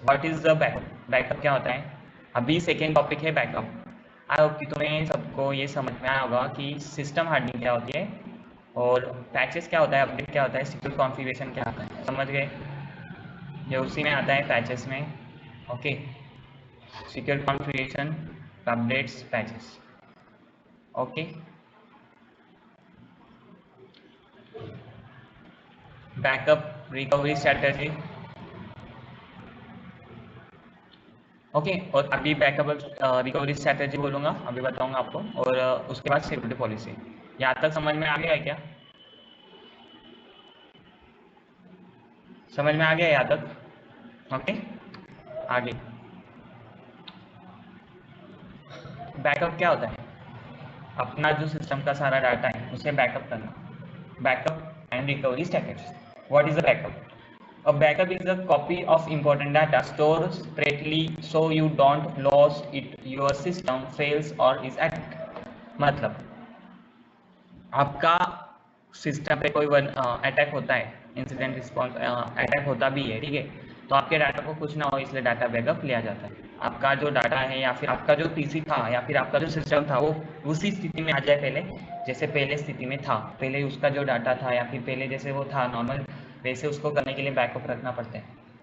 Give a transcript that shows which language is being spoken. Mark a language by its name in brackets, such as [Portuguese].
[English] what is the backup, [Hindi] backup क्या होता है, अभी सेकेंड टॉपिक है बैकअप। आई होप कि तुम्हें सबको ये समझ में आया होगा कि सिस्टम हार्डनिंग क्या होती है और पैचेस क्या होता है, अपडेट क्या होता है, सिक्योर कॉन्फ़िगरेशन क्या होता है, समझ गए। ये उसी में आता है पैचेस में। [English] Okay, secure configuration, updates, patches. Okay, backup recovery strategy. ओके। [Hindi] और अभी बैकअप रिकवरी स्ट्रैटेजी बोलूँगा, अभी बताऊँगा आपको, और उसके बाद सिक्योरिटी पॉलिसी। यहाँ तक समझ में आ गया है क्या? समझ में आ गया यहाँ तक? ओके, आगे बैकअप क्या होता है? अपना जो सिस्टम का सारा डाटा है उसे बैकअप करना। Backup and recovery strategy. [English] What is a backup? A backup is a copy of important data stored separately so you don't lose it, your system fails or is attacked. [Hindi] मतलब आपका system पे कोई attack होता है, incident response attack होता भी है, ठीक है, तो आपके डाटा को कुछ ना हो इसलिए डाटा बैकअप लिया जाता है। आपका जो डाटा है या फिर आपका जो पीसी था या फिर आपका जो सिस्टम था वो उसी स्थिति में आ जाए पहले, जैसे पहले स्थिति में था, पहले उसका जो डाटा था या फिर पहले जैसे वो था नॉर्मल, वैसे उसको करने के लिए बैकअप रखना पड़ता है।